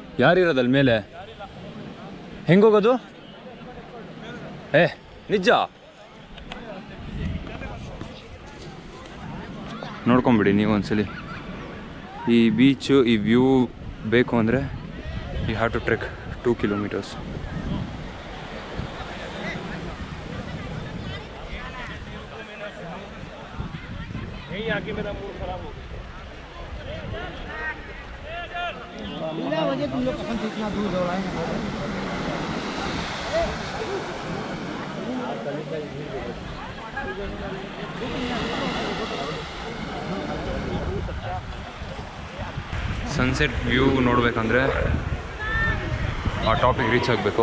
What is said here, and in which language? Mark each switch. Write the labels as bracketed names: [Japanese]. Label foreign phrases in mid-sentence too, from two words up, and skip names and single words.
[Kannada] ಯಾರಿರೋದು ಅಲ್ಲಿ ಮೇಲೆ? ಹೆಂಗೋಗೋದು? ನಿಜ ನೋಡ್ಕೊಂಬಿಡಿ ನೀವು ಒಂದ್ಸಲಿ. ಈ ಬೀಚು, ಈ ವ್ಯೂ ಬೇಕು ಅಂದರೆ [English] you have to trek 2 kilometers. [Hindi] आगे मेरा मूड खराब हो गया। तुम लोग कहाँ से इतना दूर दौड़ाए हैं? [English] sunset view [Kannada] ನೋಡಬೇಕಂದ್ರೆ ಆ ಟಾಪಿಗೆ ರೀಚ್ ಆಗಬೇಕು.